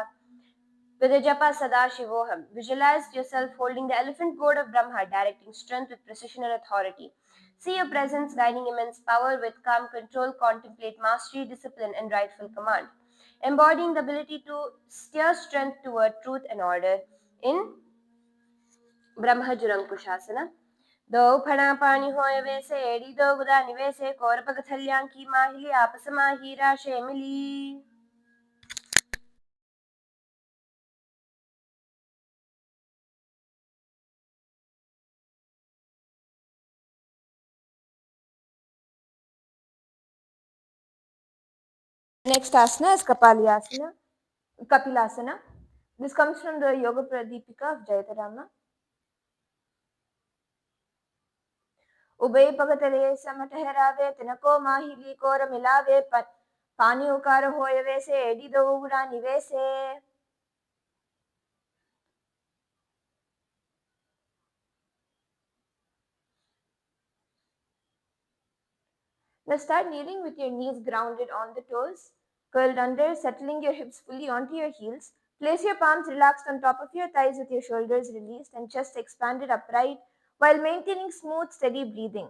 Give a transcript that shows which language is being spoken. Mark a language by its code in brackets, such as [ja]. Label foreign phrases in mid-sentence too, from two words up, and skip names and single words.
[en] With the japa [sa] सदा शिवोहम्, [en] visualize yourself holding the elephant gourd of Brahma, directing strength with precision and authority. See your presence guiding immense power with calm control, contemplate mastery, discipline, and rightful command. Embodying the ability to steer strength toward truth and order in Brahmajurankushasana. [raj] दो फणा पानी होय वैसे एड़ी दो गुदा निवेसे कौरपग थल्यांकी माहिली आपस माही राशे मिली. [en] Next asana is Kapilasana. This comes from the Yoga Pradipika of Jayatarama. [raj] उभय पगतले समठहरावे तिनको माहिली कोर मिलावे पानी उकार होय वैसे एडी दो उगड़ा निवेसे. [en] Now start kneeling with your knees grounded on the toes, curled under, settling your hips fully onto your heels. Place your palms relaxed on top of your thighs with your shoulders released and chest expanded upright while maintaining smooth, steady breathing.